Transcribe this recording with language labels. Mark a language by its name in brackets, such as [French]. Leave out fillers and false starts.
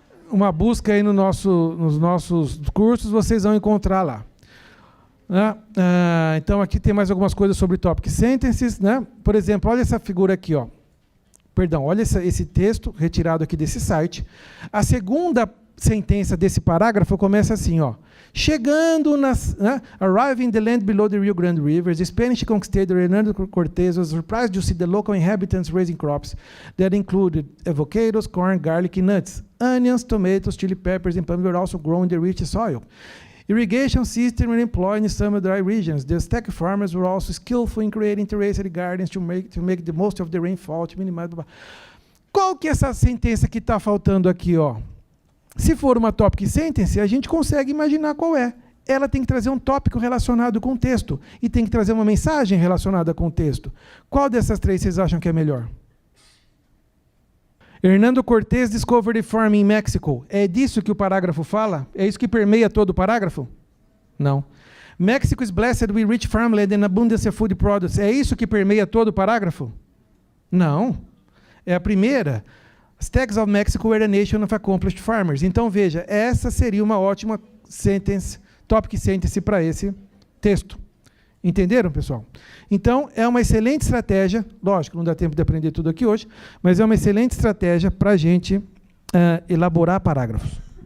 [Portuguese] Uma busca aí nos nossos cursos, vocês vão encontrar lá. Né? Então, aqui tem mais algumas coisas sobre topic sentences. Né? Por exemplo, olha essa figura aqui. Ó. Perdão, olha esse texto retirado aqui desse site. A segunda sentença desse parágrafo começa assim, ó. [English] Chegando arriving the land below the Rio Grande River, the Spanish conquistador Hernando Cortés was surprised to see the local inhabitants raising crops that included avocados, corn, garlic, nuts, onions, tomatoes, chili peppers, and palm were also grown in the rich soil. Irrigation systems were employed in some dry regions. The Aztec farmers were also skillful in creating terraced gardens to make the most of the rainfall, to minimize... [Portuguese] Qual que é essa sentença que está faltando aqui, ó? Se for uma topic sentence, a gente consegue imaginar qual é. Ela tem que trazer um tópico relacionado com o texto e tem que trazer uma mensagem relacionada com o texto. Qual dessas três vocês acham que é melhor? [English] Hernando Cortés discovered farming in Mexico. [Portuguese] É disso que o parágrafo fala? É isso que permeia todo o parágrafo? Não. [English] Mexico is blessed with rich farmland and abundance of food products. [Portuguese] É isso que permeia todo o parágrafo? Não. É a primeira. [English] Aztecs of Mexico were a nation of accomplished farmers. [Portuguese] Então, veja, essa seria uma ótima sentence, topic sentence para esse texto. Entenderam, pessoal? Então, é uma excelente estratégia, lógico, não dá tempo de aprender tudo aqui hoje, mas é uma excelente estratégia para a gente elaborar parágrafos.